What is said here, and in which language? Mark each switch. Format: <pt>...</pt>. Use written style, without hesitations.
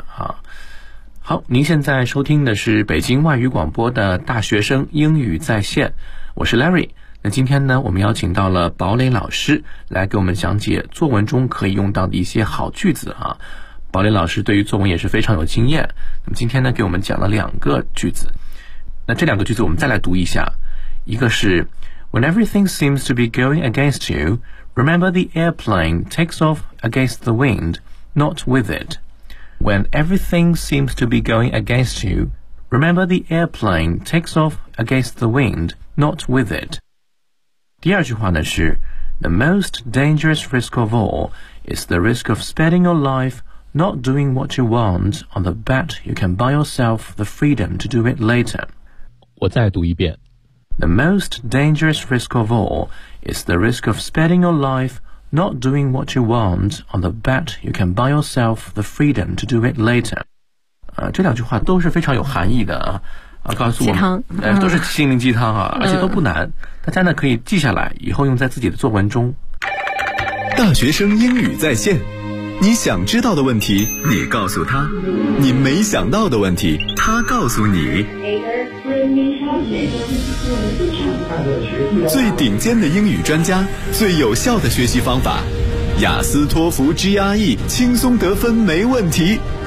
<zh>好好，您现在收听的是北京外语广播的大学生英语在线，我是 Larry。那今天呢，我们邀请到了堡垒老师来给我们讲解作文中可以用到的一些好句子啊。堡垒老师对于作文也是非常有经验，那么今天呢给我们讲了两个句子，那这两个句子我们再来读一下。一个是</zh> <en>When everything seems to be going against you, remember the airplane takes off against the wind, not with it. When everything seems to be going against you, remember the airplane takes off against the wind, not with it.</en> <zh>第二句话呢是</zh> <en>The most dangerous risk of all is the risk of spending your life not doing what you want on the bet you can buy yourself the freedom to do it later.</en> <zh>我再读一遍。</zh> <en>The most dangerous risk of all is the risk of spending your life not doing what you want on the bet you can buy yourself the freedom to do it later.</en> <zh>这两句话都是非常有含义的啊。告诉我鸡汤、都是心灵鸡汤啊、而且都不难、大家呢可以记下来以后用在自己的作文中。大学生英语在线，你想知道的问题你告诉他，你没想到的问题他告诉你，最顶尖的英语专家，最有效的学习方法，雅思托福 GRE 轻松得分没问题。</zh>